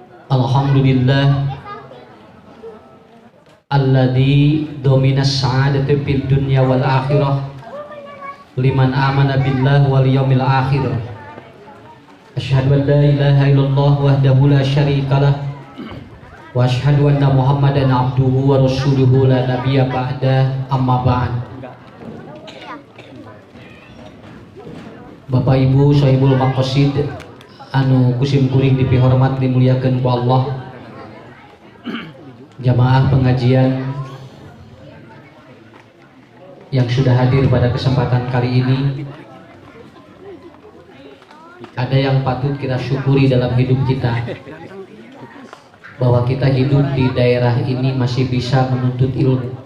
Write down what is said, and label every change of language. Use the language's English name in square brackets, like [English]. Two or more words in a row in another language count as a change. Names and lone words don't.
[Arabic] الحمد لله الذي ضمن السعادة في الدنيا والآخرة لمن آمن بالله واليوم الآخر. أشهد أن لا إله إلا الله وحده لا شريك له وأشهد أن محمدا عبده ورسوله لا نبي بعده أما بعد. [Sundanese] Bapak Ibu [Arabic] صاحب المقاصد [Sundanese] anu kusim kuring dipihormat dimuliakeun ku Allah, [Indonesian] jamaah pengajian yang sudah hadir pada kesempatan kali ini. Ada yang patut kita syukuri dalam hidup kita, bahwa kita hidup di daerah ini masih bisa menuntut ilmu.